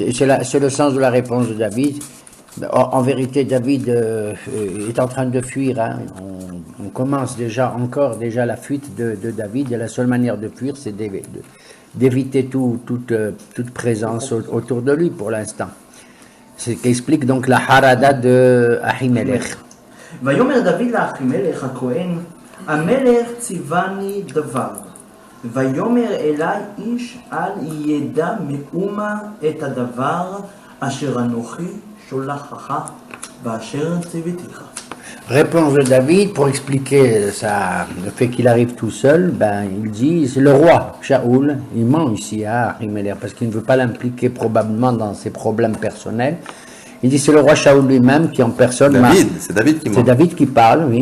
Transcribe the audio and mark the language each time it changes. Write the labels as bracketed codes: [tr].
[fr] Et c'est le sens de la réponse de David. En vérité, David est en train de fuir. Hein. On commence déjà la fuite de David, et la seule manière de fuir, c'est d'éviter toute présence autour de lui pour l'instant. C'est ce qu'explique donc la harada de Ahimelech. [he] ויאמר דוד לאחימלך הכהן, המלך ציווני דבר, ויאמר אלי איש אל ידע מאומה את הדבר אשר אנוכי שולחך ואשר ציוויתיך. [fr] Réponse de David pour expliquer le fait qu'il arrive tout seul, il dit, c'est le roi, Shaoul, il ment ici à Ahimelech parce qu'il ne veut pas l'impliquer probablement dans ses problèmes personnels. Il dit c'est le roi Shaoul lui-même qui en personne... C'est David qui ment. C'est David qui parle, oui.